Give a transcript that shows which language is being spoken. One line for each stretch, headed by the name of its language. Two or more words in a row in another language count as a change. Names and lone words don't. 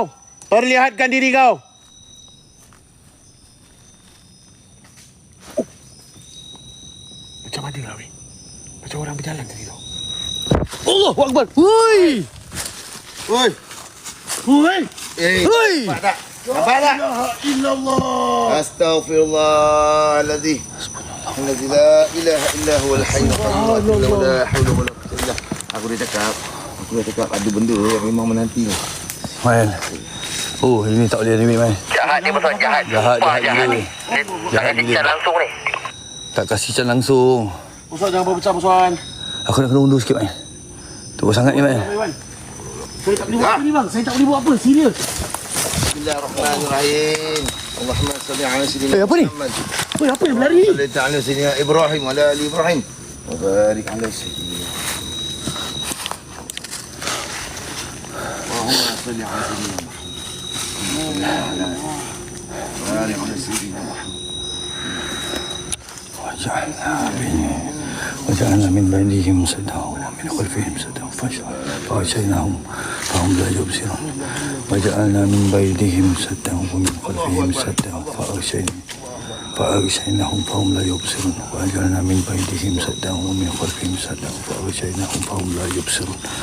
Malay: Perlihatkan diri kau. Macam mana lah, weh? Macam orang berjalan tadi tu.
Arabic: الله أكبر. Woi.
Malay: Oi. Woi! Woi. Nampak tak? Nampak tak?
Arabic: Illallah. Astaghfirullahaladzim. الذي لا إله إلا هو الحي القيوم. لا حول ولا قوة إلا بالله.
Malay: Aku dah cakap Aku dah cakap ada benda yang memang menanti ni. Mael. Oh, ini tak boleh ambil, Mael. Jahat dia betul, jahat. Jahat Sumpah, gila. ni. Dia tak Jahat kasi gila. cat langsung ni. Tak kasih cat langsung. Boswan jangan berpecah boswan. Aku nak kena undur sikit, Mael. Teruk sangat ni, Mael. Wan. Saya tak boleh buat apa ni bang. Saya tak boleh buat apa. Serius.
Arabic: بسم الله الرحمن الرحيم. اللهم صل على سيدنا
Malay: Eh, apa ni?
Arabic: Muhammad.
Malay: Apa yang berlari ni?
Arabic: صل على سيدنا إبراهيم وعلى آل إبراهيم. وبارك على سيدنا. اللهم صل على سيدنا محمد. بارك على سيدنا محمد. وجعلنا من بينهم سدا ومن خلفهم سدا فغشيناهم فهم لا يبصرون وجعلنا من بينهم سدا ومن خلفهم سدا فأغشيناهم فهم لا يبصرون وجعلنا من بينهم سدا ومن خلفهم سدا فأغشيناهم فهم لا يبصرون.